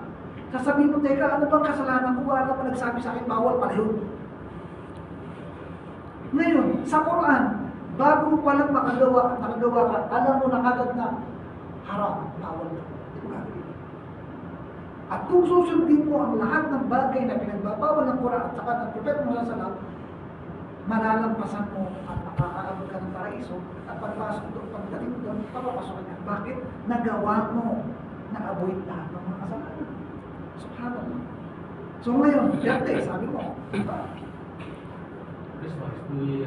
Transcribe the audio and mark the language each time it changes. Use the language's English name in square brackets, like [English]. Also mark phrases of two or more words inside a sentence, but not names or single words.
[Filipino] Sasabihin mo, teka, ano bang kasalanan ko? Wala pa nagsabi sa akin, bawal pala yun. Ngayon, sa Quran, bago pa lang lang nakagawa ka, alam mo na kagad na haram, bawal na. Hindi mo gagawin. At kung susundin mo ang lahat ng bagay na pinagbabawal ng Quran at saka ng Propeta Muhammad [Arabic] صلى الله عليه وسلم, [Filipino] malalampasan mo at makakaabot ka ng paraiso at pagpasok doon, pagdating doon, papapasok ka. Bakit? Nagawa mo na avoid lahat ng mga kasalanan. Subhanallah. So ngayon, yate, sabi mo, diba? Christmas, New Year.